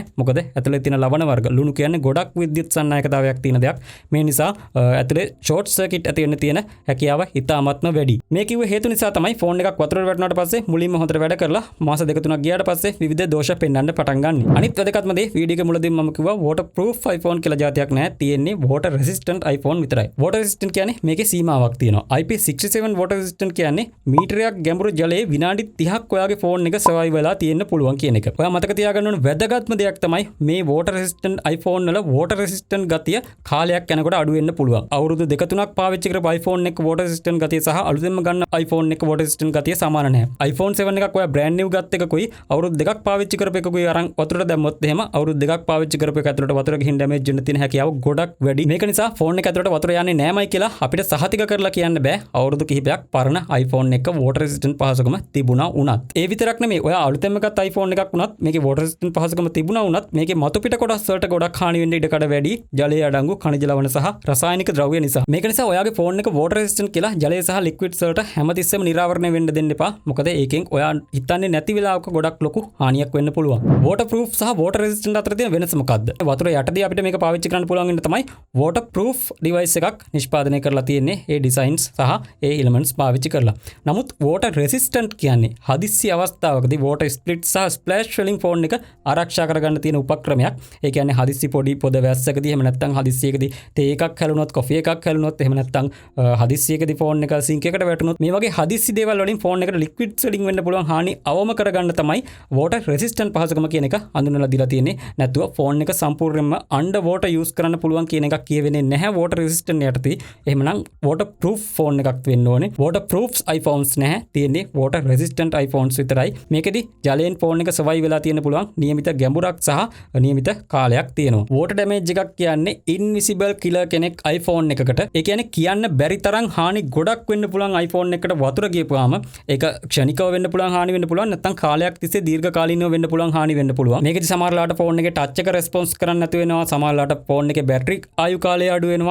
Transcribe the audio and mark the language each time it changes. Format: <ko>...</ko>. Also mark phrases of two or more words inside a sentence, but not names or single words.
<si>මොකද ඇතුලේ තියෙන ලවණ වර්ග ලුණු කියන්නේ ගොඩක් විද්‍යුත් සන්නායකතාවයක් තියෙන දෙයක්. මේ නිසා ඇතුලේ ෂෝට් සර්කිට් ඇති වෙන්න තියෙන හැකියාව ඉතාමත්ම වැඩි. මේ කිව්වේ හේතු නිසා තමයි ෆෝන් එකක් වතුරට වැටුණාට පස්සේ මුලින්ම හොඳට වැඩ කරලා මාස දෙක තුනක් ගියාට පස්සේ විවිධ දෝෂ පෙන්වන්න පටන් ගන්න. අනිත් වැදගත්ම දේ වීඩියෝ එකේ මුලදී මම කිව්වා waterproof iPhone කියලා જાතියක් නැහැ. තියෙන්නේ</si> <en>water resistant</en> <si>iPhone විතරයි.</si> <en>water resistant</en> <si>කියන්නේ මේකේ සීමාවක් තියෙනවා. IP67</si> <en>water resistant</en> <si>කියන්නේ මීටරයක් ගැඹුරු ජලයේ විනාඩි 30ක් ඔයාගේ ෆෝන් එක සර්වයිව් වෙලා තියෙන්න පුළුවන් කියන එක. ඔයා මතක තියාගන්න ඕන වැදගත්ම දෙයක් තමයි මේ</si> <en>water resistant</en> <si>iPhone වල</si> <en>water resistant</en> <si>ගතිය කාලයක් යනකොට අඩු වෙන්න පුළුවන්. අවුරුදු 2-3ක් පාවිච්චි කරපු iPhone එක</si> <en>water resistant</en> <si>ගතිය සහ අලුතෙන්ම ගන්න iPhone එක</si> <en>water resistant</en> <si>ගතිය සමාන නැහැ. iPhone 7 එකක් ඔයා</si> <en>brand new</en> <si>ගත්ත එකකුයි අවුරුදු 2ක් පාවිච්චි කරපු එකකුයි අරන් වතුරට දැම්මොත් එහෙම අවුරුදු 2ක් පාවිච්චි කරපු එක ඇතුළට වතුර ගිහින් ඩැමේජ් වෙන්න තියෙන හැකියාව ගොඩක් වැඩි. මේක නිසා ෆෝන් එක ඇතුළට වතුර යන්නේ නැමයි කියලා අපිට සහතික කරලා කියන්න බෑ. අවුරුදු කිහිපයක් පරණ iPhone එක</si> <en>water resistant</en> <si>පහසුකම තිබුණා වුණත්. ඒ විතරක් නෙමෙයි ඔයා අලුතෙන්ම ගත්ත iPhone එකක් වුණත් මේකේ</si> <en>water resistant</en> <si>පහසුකම තිබුණා වුණත් මේකේ මතු පිට කොටස් වලට ගොඩක් හානි වෙන්න ඉඩ කඩ වැඩි. ජලයේ අඩංගු khනිජ ලවණ සහ රසායනික ද්‍රව්‍ය නිසා. මේක නිසා ඔයාගේ ෆෝන් එක</si> <en>water resistant</en> <si>කියලා ජලය සහ liquids වලට හැමතිස්සෙම නිරාවරණය වෙන්න දෙන්න එපා. මොකද ඒකෙන් ඔයා හිතන්නේ නැති වෙලාවක ගොඩක් ලොකු හානියක් වෙන්න පුළුවන්. waterproof සහ</si> <en>water resistant</en> <si>අතර තියෙන වෙනස මොකක්ද? වතුර යටදී අපිට මේක පාවිච්චි කරන්න පුළුවන් වෙන තමයි</si> <en>waterproof device</en> <si>එකක් නිෂ්පාදනය කරලා තියෙන්නේ. ඒ designs සහ ඒ elements පාවිච්චි කරලා. නමුත් water resistant කියන්නේ හදිස්සි අවස්ථාවකදී</si> <en>water split</en> <si>සහ splash වලින් ෆෝන් එක ආරක්ෂා කරගන්න තියෙන උපක්‍රමයක්. ඒ කියන්නේ හදිස්සි පොඩි පොද වැස්සකදී එහෙම නැත්නම් හදිස්සියකදී තේ එකක් හැලුනොත්, කොෆි එකක් හැලුනොත්, එහෙම නැත්නම් හදිස්සියකදී ෆෝන් එක සිංක් එකට වැටුනොත් මේ වගේ හදිස්සි දේවල් වලින් ෆෝන් එකට liquids වලින් වෙන්න පුළුවන් හානි අවම කරගන්න තමයි</si> <en>water resistant</en> <si>පහසුකම කියන එක හඳුන්වලා දීලා තියෙන්නේ. නැතුව ෆෝන් එක සම්පූර්ණයෙන්ම</si> <en>under water use</en> <si>කරන්න පුළුවන් කියන එකක් කියවෙන්නේ නැහැ</si> <en>water resistant</en> <si>යටතේ. එහෙමනම් waterproof ෆෝන් එකක් වෙන්න ඕනේ. waterproof iPhones නැහැ. තියෙන්නේ</si> <en>water resistant</en> <si>iPhones විතරයි. මේකෙදි ජලයෙන් ෆෝන් එක survive වෙලා තියෙන්න පුළුවන් නියමිත ගැඹුරක් සහ නියමිත කාලයක් තියෙනවා.</si> <en>water damage</en> <si>එකක් කියන්නේ</si> <en>invisible killer</en> <si>කෙනෙක් iPhone එකකට. ඒ කියන්නේ කියන්න බැරි තරම් හානි ගොඩක් වෙන්න පුළුවන් iPhone එකකට වතුර ගියපුවාම ඒක ක්ෂණිකව වෙන්න පුළුවන් හානි වෙන්න පුළුවන්. නැත්නම් කාලයක් තිස්සේ දීර්ඝ කාලීනව වෙන්න පුළුවන් හානි වෙන්න පුළුවන්. මේකෙදි සමහරලාට ෆෝන් එකේ ටච් එක රෙස්පොන්ස් කරන්න නැතු වෙනවා. සමහරලාට ෆෝන් එකේ බැටරි ආයු කාලය අඩු වෙනවා.</si>